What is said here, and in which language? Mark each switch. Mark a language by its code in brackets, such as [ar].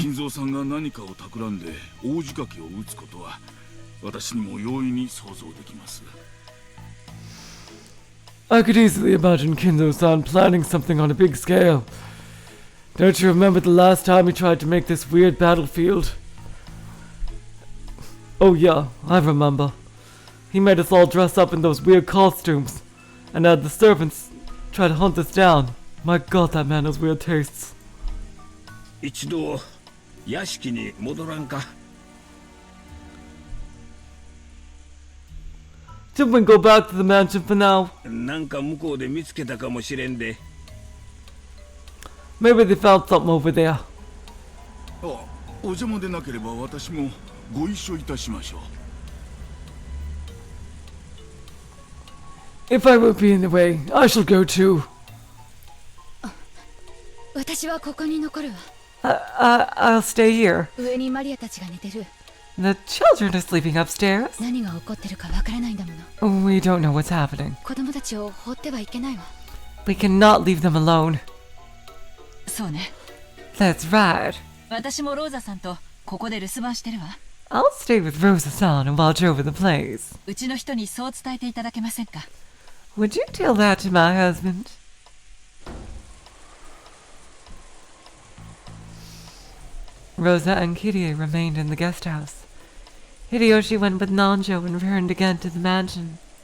[ja] 金蔵さんが何かを企んで大仕掛けを打つことは私にも容易に想像できます。 [en] I could easily imagine Kinzo-san planning something on a big scale. Don't you remember the last time he tried to make this weird battlefield? Oh yeah, I remember. He made us all dress up in those weird costumes, and had the servants try to hunt us down. My god, that man has weird tastes. [ja] 一度屋敷に戻らんか。 [en] Didn't we go back to the mansion for now? [ja] なんか向こうで見つけたかもしれんで。 [en] Maybe they found something over there. [ja] あ、お邪魔でなければ私もご一緒いたしましょう。 [en] If I won't be in the way, I shall go too. [ja] 私はここに残るわ。 [en] I'll stay here. [ja] 上にマリアたちが寝てる。 [en] The children are sleeping upstairs. [ja] 何が起こってるかわからないんだもの。 [en] We don't know what's happening. [ja] 子供たちを放ってはいけないわ。 [en] We cannot leave them alone. [ja] そうね。 [en] That's right. [ja] 私もローザさんとここで留守番してるわ。 [en] I'll stay with Rosa-san and watch over the place. [ja] うちの人にそう伝えていただけませんか。 [en] Would you tell that to my husband? Rosa and Kirie remained in the guest house. Hideyoshi went with Nanjo and returned again to the mansion.